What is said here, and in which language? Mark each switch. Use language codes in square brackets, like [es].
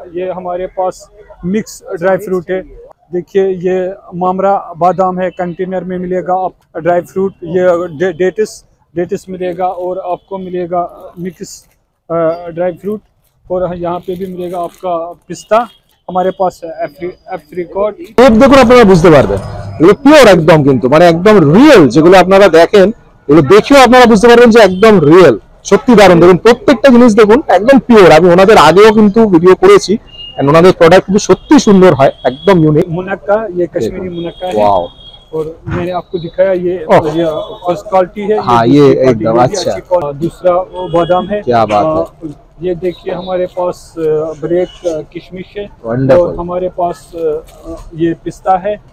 [hi] ये हमारे पास mix dry fruit है। देखिए ये मामरा बादाम है, कंटेनर में मिलेगा। आप ड्राई फ्रूट ये डेटिस मिलेगा, और आपको मिलेगा मिक्स ड्राई फ्रूट, और यहाँ पे भी मिलेगा आपका पिस्ता। हमारे पास एप्रिकॉट। [bn] শেপ দেখুন, আপনারা বুঝতে পারবেন এগুলো পিওর একদম, কিন্তু মানে একদম রিয়েল। যেগুলো আপনারা দেখেন এগুলো দেখেও আপনারা বুঝতে পারবেন যে একদম রিয়েল। সত্যি দারুণ। দেখুন প্রত্যেকটা জিনিস দেখুন একদম পিওর। আমি ওনাদের আগেও কিন্তু ভিডিও করেছি, ওনাদের প্রোডাক্ট কিন্তু সত্যি সুন্দর হয়, একদম ইউনিক। [hi] मुनक्का, ये कश्मीरी मुनक्का है। वाओ। और मैंने आपको दिखाया ये फर्स्ट क्वालिटी है। हाँ, ये एकदम अच्छा। दूसरा वो बादाम है। क्या बात है। ये देखिए हमारे पास ब्रेक किशमिश है, और हमारे पास ये पिस्ता है।